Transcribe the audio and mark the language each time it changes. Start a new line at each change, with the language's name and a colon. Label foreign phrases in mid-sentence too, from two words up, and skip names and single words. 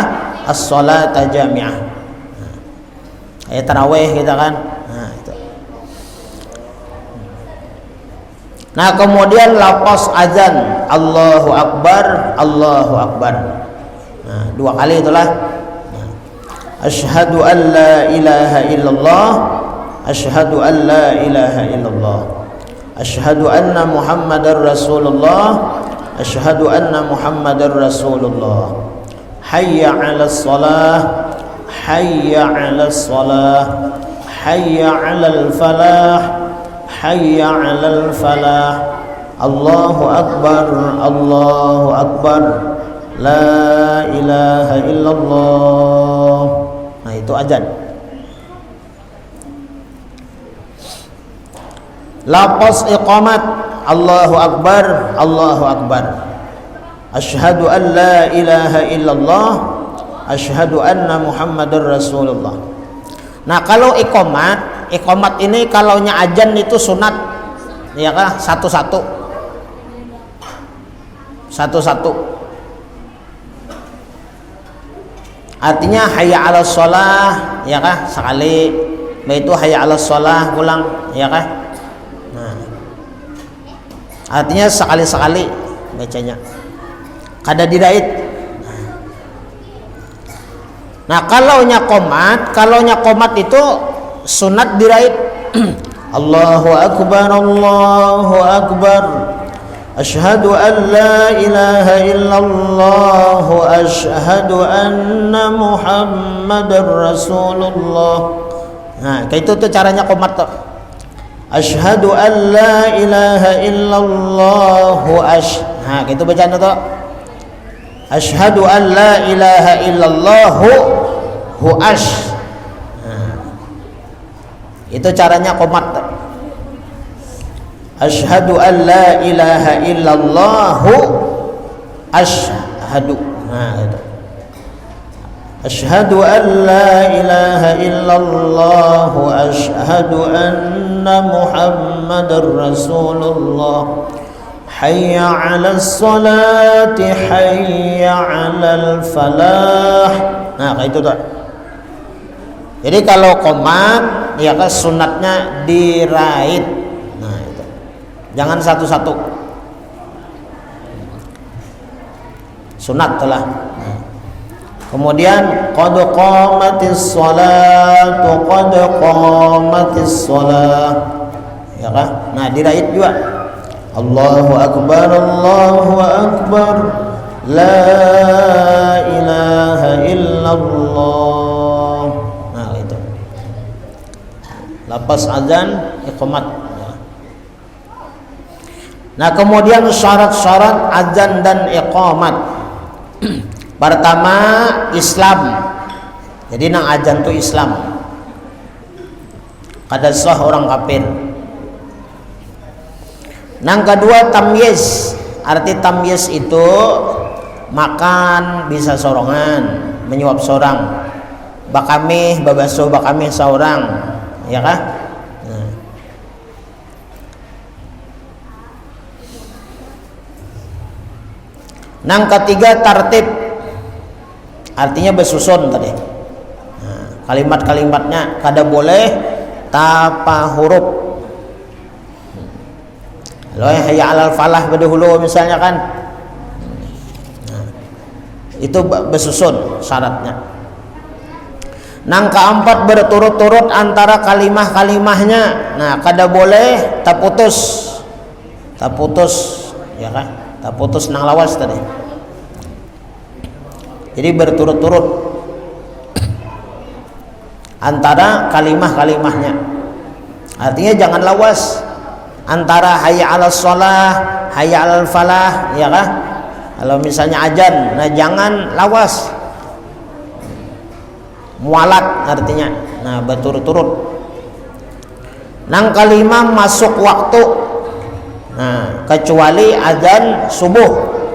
Arabic: الصلاة جامعة.
Banjar: Kayak tarawih kita kan. Nah, itu. Nah, kemudian lafaz azan
Arabic: الله أكبر، الله أكبر.
Banjar: Nah, 2 kali itulah.
Arabic: أشهد أن لا إله إلا الله، أشهد أن لا إله إلا الله، أشهد أن محمدا رسول الله، أشهد أن محمدا رسول الله. حي على الصلاة، حي على الصلاة، حي على الفلاح، حي على الفلاح. الله أكبر، الله أكبر، لا إله إلا الله.
Banjar: Nah, itu azan. Lafaz iqamat
Arabic: الله أكبر، الله أكبر. أشهد أن لا إله إلا الله، أشهد أن محمدا رسول الله.
Banjar: Nah, kalau iqamat ini kalaunya azan itu sunat. Ya kah? Satu-satu. Artinya
Arabic: حي على الصلاة,
Banjar: ya kah? Sekali. Itu
Arabic: حي على الصلاة
Banjar: pulang, ya kah? Nah. Artinya sekali-sekali bacanya. Kada didait. Nah, kalaunya qomat itu sunat didait.
Arabic: الله أكبر، الله أكبر. أشهد أن لا إله إلا الله، أشهد أن محمدا رسول الله.
Banjar: Nah, kayak itu tuh caranya qomat tuh.
Arabic: أشهد أن لا إله إلا الله,
Banjar: nah, kayak itu bacaan tuh.
Arabic: أشهد أن لا إله إلا الله
Banjar: nah, itu caranya qomat tuh.
Arabic: أشهد أن لا إله إلا الله أشهد.
Banjar: Nah, itu.
Arabic: أشهد أن لا إله إلا الله أشهد أن محمدا رسول الله. حي على الصلاة، حي على الفلاح.
Banjar: Nah, kayak itu tuh. Jadi kalau qomat ya kan sunatnya dirait. Nah, itu. Jangan satu-satu. Sunat telah.
Arabic: Kemudian قد قامت الصلاة، قد قامت الصلاة,
Banjar: ya kan? Nah, diraih juga
Arabic: الله أكبر، الله أكبر، لا إله إلا الله.
Banjar: Nah, itu lapas azan iqamat. Nah, kemudian syarat-syarat azan dan iqamat. Pertama, Islam. Jadi nang azan tu Islam. Kada sah orang kafir. Nang kedua, tamyiz. Arti tamyiz itu makan bisa sorongan, menyuap seorang. Bakamih babaso bakamih seorang, ya kah? Nah. Nang ketiga, tartib. Artinya bersusun tadi. Nah, kalimat-kalimatnya kada boleh tapa huruf. Kalau
Arabic: حي على الفلاح
Banjar: berdahulu misalnya kan. Nah, itu bersusun syaratnya. Nang keempat, berturut-turut antara kalimah-kalimahnya. Nah, kada boleh tak putus. Tak putus, ya kan? Tak putus nang lawas tadi. Jadi berturut-turut antara kalimah-kalimahnya. Artinya jangan lawas antara
Arabic: حي على الصلاة، حي على الفلاح,
Banjar: ya kan? Kalau misalnya azan, nah jangan lawas. Mualat artinya. Nah, berturut-turut. Nang kalimah masuk waktu. Nah, kecuali azan subuh.